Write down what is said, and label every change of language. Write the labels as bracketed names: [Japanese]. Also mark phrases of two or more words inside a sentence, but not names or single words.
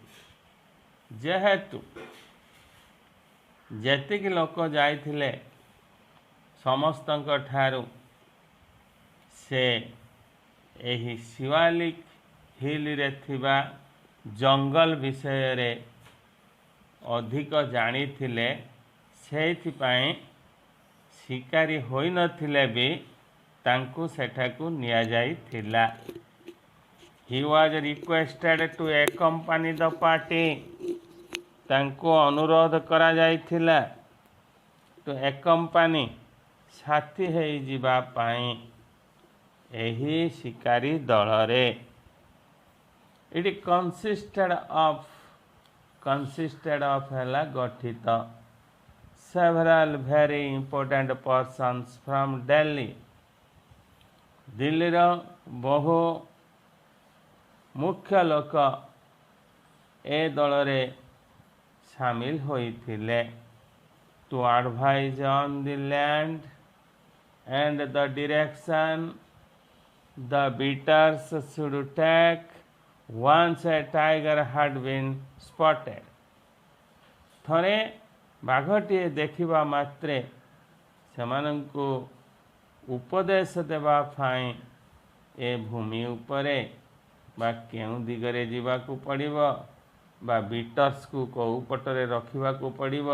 [Odia] ଯେହେତୁ ଯେତିକି ଲୋକ ଯାଇଥିଲେ ସମସ୍ତଙ୍କ ଠାରୁ ସେ ଏହି ଶିୱାଲିକ୍ ହିଲ୍ରେ ଥିବା ଜଙ୍ଗଲ ବିଷୟରେ ଅଧିକ ଜାଣିଥିଲେ। ସେଇଥିପାଇଁ ଶିକାରୀ ହୋଇନଥିଲେ ବି ତାଙ୍କୁ ସେଠାକୁ ନିଆଯାଇଥିଲା। [English] He was requested to accompany the party. [Odia] ତାଙ୍କୁ ଅନୁରୋଧ କରାଯାଇଥିଲା [English] to accompany, [Odia] ସାଥୀ ହୋଇଯିବା ପାଇଁ ଏହି ଶିକାରୀ ଦଳରେ। [English] It consisted of [Odia] ହେଲା ଗଠିତ [English] several very important persons from Delhi. [Odia] ଦିଲ୍ଲୀର ବହୁ ମୁଖ୍ୟ ଲୋକ ଏ ଦଳରେ ସାମିଲ ହୋଇଥିଲେ। [English] To advise on the land and the direction the beaters should take once a tiger had been spotted. [Odia] ଥରେ ବାଘଟିଏ ଦେଖିବା ମାତ୍ରେ ସେମାନଙ୍କୁ ଉପଦେଶ ଦେବା ପାଇଁ ଏ ଭୂମି ଉପରେ ବା କେଉଁ ଦିଗରେ ଯିବାକୁ ପଡ଼ିବ ବା ବିଟର୍ସକୁ କେଉଁ ପଟରେ ରଖିବାକୁ ପଡ଼ିବ।